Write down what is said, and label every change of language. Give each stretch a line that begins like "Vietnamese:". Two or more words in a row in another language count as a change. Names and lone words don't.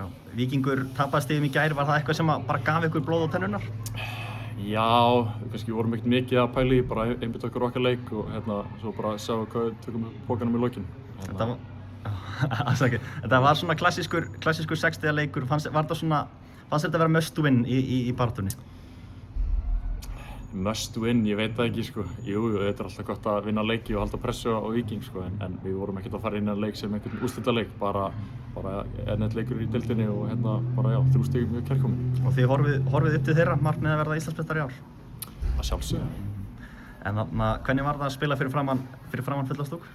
Icelandic: Víkingur tapaði stigum í gær, var það eitthvað sem bara gaf ykkur blóð á tennurnar? Já, kannski vorum ekkert mikið að pæla í, bara einbytta okkur okkar leik og svo bara sjáum við hvað við tökum pokanum í lokin. Þetta var svona klassískur 6-stiga leikur, fannst þetta vera
English: must win
Icelandic: í baráttunni?
English: Must win,
Icelandic: ég veit það ekki sko. Jú, þetta er alltaf gott að vinna leiki og halda pressu á Víking sko, en við vorum ekkert að fara inn í leik sem einhvern úrslitaleik, bara einn leikur í deildinni og 3 stig mjög kærkomin. Og þið horfið upp til þeirra, markmið að verða Íslandsmeistari í ár? Að sjálfsögðu. En hvernig var það að spila fyrir framan fulla stúk?